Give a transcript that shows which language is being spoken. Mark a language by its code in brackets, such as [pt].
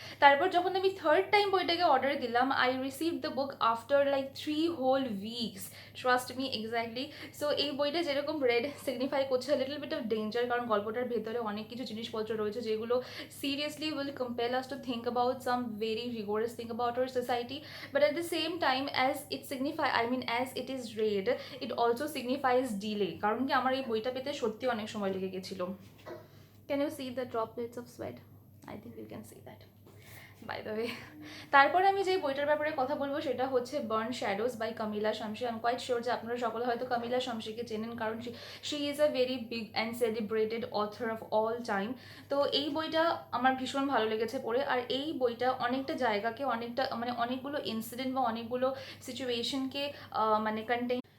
[bn] তারপর যখন আমি থার্ড টাইম বইটাকে অর্ডার দিলাম [en] I receive the book after like 3 whole weeks, trust me exactly. So এই বইটা যেরকম red signify করছে little bit of danger, [bn] কারণ গল্পটার ভেতরে অনেক কিছু জিনিসপত্র রয়েছে যেগুলো [en] Seriously will compel us to think about some very rigorous thing about our society. But at the same time, as it signify, I mean as it is red, it also signifies delay, [bn] কারণ কি আমার এই বইটা পেতে সত্যি অনেক সময় লেগে গেছিল। [en] Can you see the droplets of sweat? I think you can see that, by the way. [bn] তারপরে আমি যে বইটার ব্যাপারে কথা বলবো সেটা হচ্ছে burn shadows by Kamila Samsi. [en] I am quite sure [bn] যে আপনারা সকলে হয়তো কামিলা শামসিকে চেনেন, কারণ [en] She is a very big and celebrated author of all time. [bn] তো এই বইটা আমার ভীষণ ভালো লেগেছে পড়ে, আর এই বইটা অনেকটা জায়গাকে অনেকটা মানে অনেকগুলো ইনসিডেন্ট বা অনেকগুলো সিচুয়েশনকে মানে কন্টেইন।